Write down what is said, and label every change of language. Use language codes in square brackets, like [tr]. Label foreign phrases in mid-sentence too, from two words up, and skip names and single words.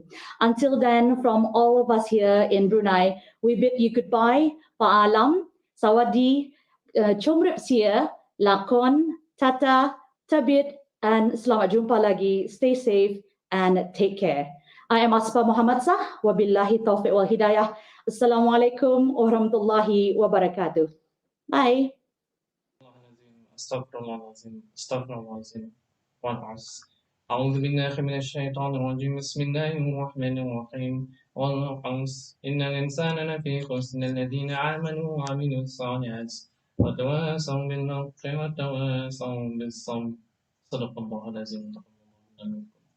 [en] Until then, from all of us here in Brunei, we bid you goodbye. Pa'alam, Sawadi, Chomrip Sia, Lakon, Tata, Tabit, [ms] and Selamat Jumpa lagi. [en] Stay safe and take care. I am Asfa Muhammad Sah. [ar] وبالله التوفيق والهداية. السلام عليكم ورحمة الله وبركاته. [en] Bye. [ar] Astaghfirullahalazim. أعوذ بالله من الشيطان الرجيم بسم الله الرحمن الرحيم والقمس إن الإنسان لفي خسر الذين آمنوا وعملوا الصالحات وتواصوا بالحق وتواصوا بالصبر صدق الله العظيم.